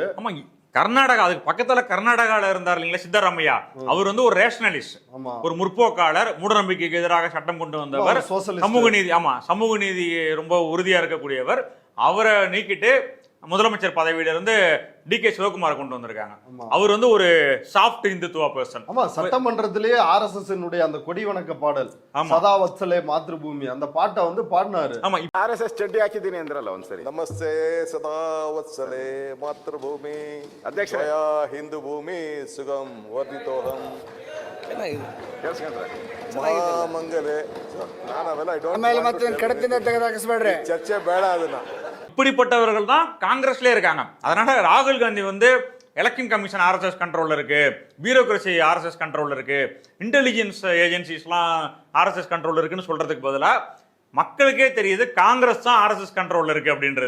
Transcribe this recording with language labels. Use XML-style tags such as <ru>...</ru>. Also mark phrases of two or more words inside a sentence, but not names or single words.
<ta>ஆமா, கர்நாடகா அதுக்கு பக்கத்துல கர்நாடகால இருந்தார் இல்லைங்களா சித்தராமையா, அவர் ஒரு ரேஷனலிஸ்ட், ஒரு முற்போக்காளர், மூடநம்பிக்கைக்கு எதிராக சட்டம் கொண்டு வந்தவர், சமூக நீதி, ஆமா சமூக நீதி ரொம்ப உறுதியா இருக்கக்கூடியவர். அவரை நீக்கிட்டு முதலமைச்சர் பதவியிலிருந்து டிகே சிவகுமார் கொண்டு வந்திருக்காங்க. அவர் ஒரு</ta> <en>soft Hindutva person.</en> <ta>ஆமா, சட்டமன்றத்திலேயே ஆர்எஸ்எஸ் அந்த கொடி வணக்க பாடல் சதா வத்சலே மாத்ருபூமி அந்த பாட்டை பாடினாரு. ஆமா,</ta> <kn>ಆರ್ಎಸ್ಎಸ್ ಚಡ್ಡಿ ಹಾಕಿದ್ದೀನಿ ಅಂದ್ರಲ್ಲ ಒಂದ್ಸರಿ.</kn> <sa>ನಮಸ್ತೆ ಸದಾ ವತ್ಸಲೆ ಮಾತೃಭೂಮಿ ಅಧ್ಯಕ್ಷ ಹಿಂದೂ ಭೂಮಿ ಸುಗಂ ವರ್ಧಿತೋಹಂ ಮಹಾಮಂಗಲೆ.</sa> <kn>ಆಮೇಲೆ ಮತ್ತೆ ಕಡತಿಂದ ತೆಗೆದಾಕಿಸ್ಬೇಡ್ರಿ, ಚರ್ಚೆ ಬೇಡ. ಅದನ್ನ</kn> <ta>இப்படிப்பட்டவர்கள் தான் காங்கிரஸ்ல இருக்காங்க. அதனால ராகுல் காந்தி</ta> <en>election commission</en> <ta>ஆர்எஸ்எஸ் கண்ட்ரோல்ல இருக்கு, பியூரோகிரசி ஆர்எஸ்எஸ் கண்ட்ரோல்ல இருக்கு,</ta> <en>intelligence agencies</en> <ta>ஆர்எஸ்எஸ் கண்ட்ரோல்ல இருக்குன்னு சொல்றதுக்கு பதிலா மக்களுக்கே தெரியுது காங்கிரஸ் தான் ஆர்எஸ்எஸ் கண்ட்ரோல்ல இருக்கு அப்படின்றது.</ta>